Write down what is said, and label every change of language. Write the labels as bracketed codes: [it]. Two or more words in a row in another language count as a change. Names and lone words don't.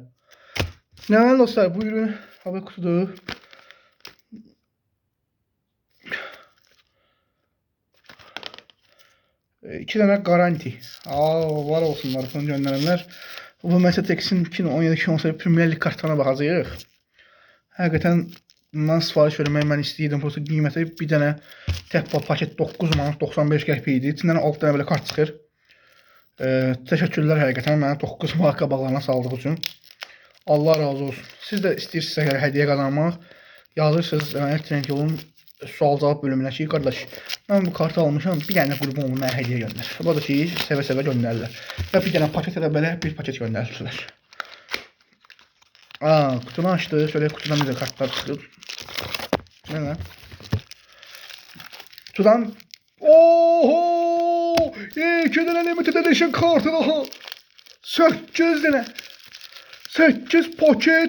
[tr] Ne dostlar, buyurun. Hava kutudu. İki tane garanti. Var olsunlar bunu gönderenler. Bu mesela Tex'in 2017-2018 Premier Lig kartlarına bakacağıq. [az] Həqiqətən bundan sifariş verməyi mən istəyirdim. Prosta qiyməti bir dənə tək paket 9 manat 95 qəpik idi. İçindən 6 dənə belə kart çıxır. Təşəkkürlər həqiqətən mənə 9 manat qabaqlarına saldığı üçün. Allah razı olsun. Siz də istəyirsinizsə əgər hədiyyə qazanmaq, yazırsınız Trend Yolun sual-cavab bölümünə ki, qardaş, mən bu kartı almışam, bir dənə qrupumu mənə hədiyyə göndər. Bu da ki, sevə-sevə göndərirlər. Və bir dənə paket elə belə bir paket göndərirlər. [tr] Kutunu açtı. Şöyle kutudan bize kartlar çıkıyor. Ne lan? Kutudan oho! 2 tane [en] limited edition [tr] kartı daha. 8 tane. 8 paket.